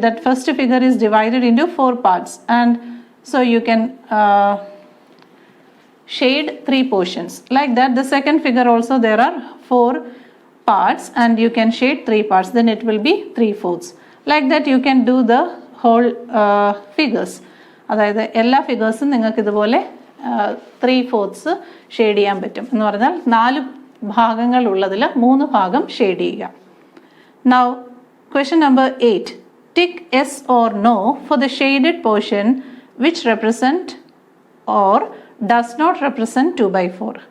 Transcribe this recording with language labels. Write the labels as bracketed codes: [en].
[en] That first figure is divided into 4 parts, and so you can shade 3 portions. Like that, the second figure also there are 4 parts and you can shade 3 parts, then it will be 3/4. Like that you can do the whole figures. [ml] അതായത് എല്ലാ ഫിഗേഴ്സും നിങ്ങൾക്ക് ഇതുപോലെ 3/4 shade ചെയ്യാൻ പറ്റും. എന്ന് പറഞ്ഞാൽ 4 ഭാഗങ്ങൾ ഉള്ളതിൽ 3 ഭാഗം ഷെയ്ഡ് ചെയ്യുക. [en] Now question number 8. Tick yes or no for the shaded portion which represent or does not represent 2/4.